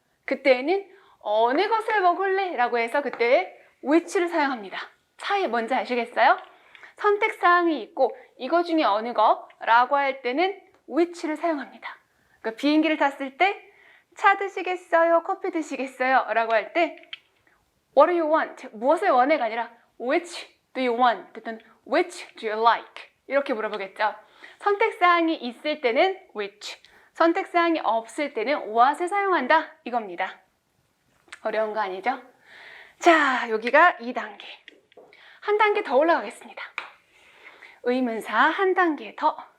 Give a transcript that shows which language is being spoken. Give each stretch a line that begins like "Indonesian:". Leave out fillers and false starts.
Korean: 그때는 어느 것을 먹을래? 라고 해서 그때 which를 사용합니다. 차이 뭔지 아시겠어요? 선택사항이 있고 이거 중에 어느 거? 라고 할 때는 which를 사용합니다. 그러니까 비행기를 탔을 때 차 드시겠어요? 커피 드시겠어요? 라고 할 때
English: What do you want?
Korean: 무엇을 원해가 아니라
English: Which do you want? 또는 Which do you like?
Korean: 이렇게 물어보겠죠. 선택사항이 있을 때는 which, 선택사항이 없을 때는 what을 사용한다 이겁니다. 어려운 거 아니죠? 자, 여기가 2단계. 한 단계 더 올라가겠습니다. 의문사 한 단계 더.